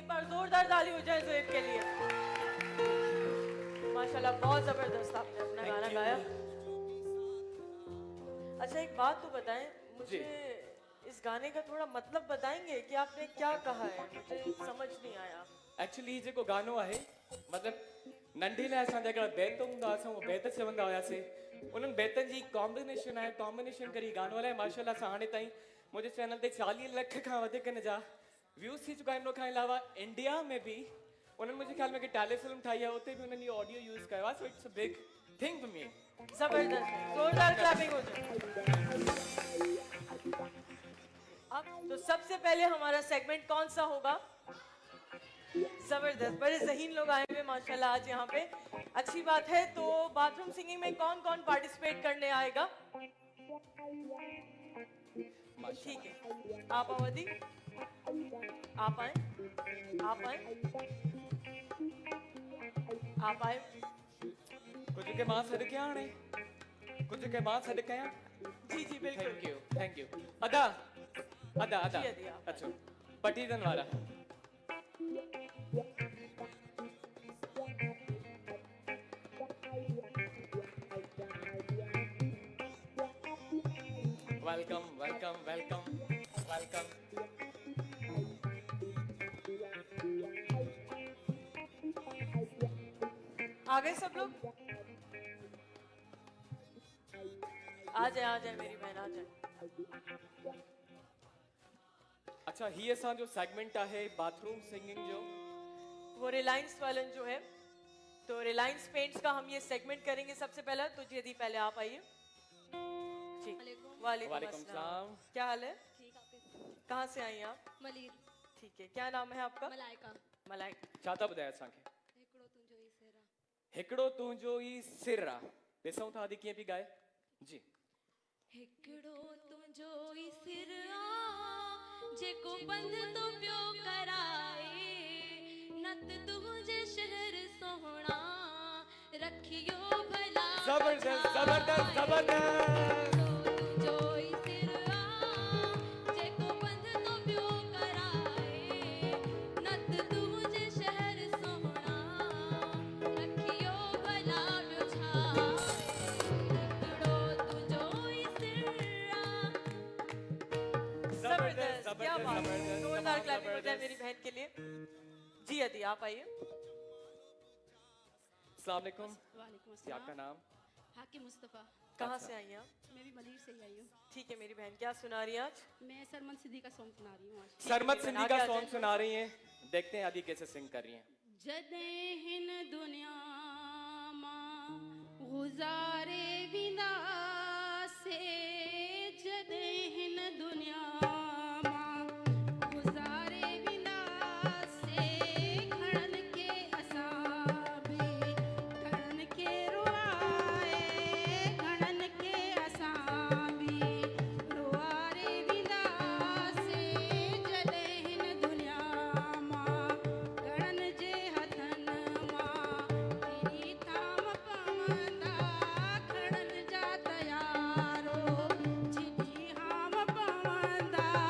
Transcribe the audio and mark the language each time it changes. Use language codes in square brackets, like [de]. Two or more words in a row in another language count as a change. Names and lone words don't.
[ur] ایک بار زوردار تالی ہو جائے زعیب کے لیے۔ ماشاءاللہ بہت زبردست آپ نے اپنا گانا گایا. اچھا ایک بات تو بتائیں مجھے، اس گانے کا تھوڑا مطلب بتائیں گے کہ آپ نے کیا کہا ہے? مجھے سمجھ نہیں آیا. [sd] एक्चुअली जेको गानो आहे मतलब नंढे लाइ असांजा हिकिड़ा बैत हूंदा, असां उहो बैत चवंदा हुआसीं। उन्हनि बैतनि जी कॉम्बिनेशन आहे, कॉम्बिनेशन करे गानो हलाए। माशाल्लाह सां हाणे ताईं मुंहिंजे चैनल ते 40 लख खां वधीक हिन जा व्यूज़ थी चुका आहिनि। उन खां अलावा इंडिया में भी उन्हनि मुंहिंजे ख्याल में हिकु टेलीफिल्म ठाही आहे, उते बि उन्हनि इहो ऑडियो यूज़ कयो आहे। [en] So it's a big thing for me. [ur] زبردست، زوردار کلیپنگ ہو جائے۔ اب تو سب سے پہلے ہمارا سیگمنٹ کون سا ہوگا? زبردست، بڑے ذہین لوگ آئے ہوئے ماشاءاللہ آج یہاں پے. اچھی بات ہے. تو [en] bathroom singing [ur] میں کون کون پارٹیسپیٹ کرنے آئے گا؟ ٹھیک ہے، آپ اودھی، آپ آئے، آپ آئے، آپ آئے. [sd] कुछ के मां सॾ कयां हाणे, कुछ के मां सॾ कयां। [ur] جی جی بالکل. [en] Thank you. [sd] अदा अदा अदा। [ur] جی، ادی، آپ [sd] अच्छा पटीदन वारा। [en] Welcome welcome welcome welcome. [ur] آ گئے سب لوگ? آ جائے میری بہن، آ جائے. [sd] अच्छा ही असांजो सेगमेंट आहे [en] बाथरूम सिंगिंग [sd] जो। [ur] وہ ریلائنس والن جو ہے تو ریلائنس پینٹس کا ہم یہ سیگمنٹ کریں گے سب سے پہلا. تو جی پہلے آپ آئیے جی۔ وعلیکم वालेकुम अस्सलाम। सलाम। کیا حال ہے? ٹھیک آپ کے کہاں سے آئی ہیں آپ? मलीर ٹھیک ہے، کیا نام ہے آپ کا? मलाइका मलाइका। [sd] छा था ॿुधायो असांखे? हिकिड़ो तुंहिंजो ई हिकिड़ो तुंहिंजो ई सेरा सिर आहे। ॾिसूं था अॼु कीअं पई ॻाए। जी हिकिड़ो तुंहिंजो ई सिर आ जेको बंद तो पियो कराए नत तुंहिंजे शहर सोहणा रखियो भला [ur] जबरदस्त जबरदस्त जबरदस्त। [sd] तुंहिंजो ई सिर आ जेको बंद तो पियो कराए नत तुंहिंजे शहर सोहणा रखियो भला ॿियो छा हिकिड़ो तुंहिंजो ई सिर आ। [ur] زبردست، کیا जबरदस्त, بات ہے. जबरदस्त, जोरदार तमाम کلیپنگ ہو جائے जबरदस्त। میری بہن کے لیے۔ جی ادی آپ آئیے. السلام علیکم. वालेकुम جی آپ کا अस्सलाम। नाम? हाकिम मुस्तफ़ा। कहाँ अच्छा। سے آئی ہیں آپ? میں بھی ملیر سے ہی آئی ہوں. ٹھیک ہے میری بہن، کیا سنا رہی ہیں آج? میں سرمن سدی کا سانگ سنا رہی ہوں آج. سرمت سندھی आगे का आ सॉन्ग जाइए। سنا رہی ہیں. دیکھتے ہیں ابھی کیسے سنگ کر رہی ہیں. [sd] जॾहिं हिन दुनिया मां गुज़ारे वेंदासे जॾहिं हिन दुनिया मां गुज़ारे वेंदासे घणनि खे असां बि घणनि खे रुआए घणनि खे असां बि रुआरे वेंदासे जॾहिं हिन दुनिया मां घणनि जे हथनि मां तेरी थाम पवंदा खणनि जा तयारो जिनी हाम पवंदा।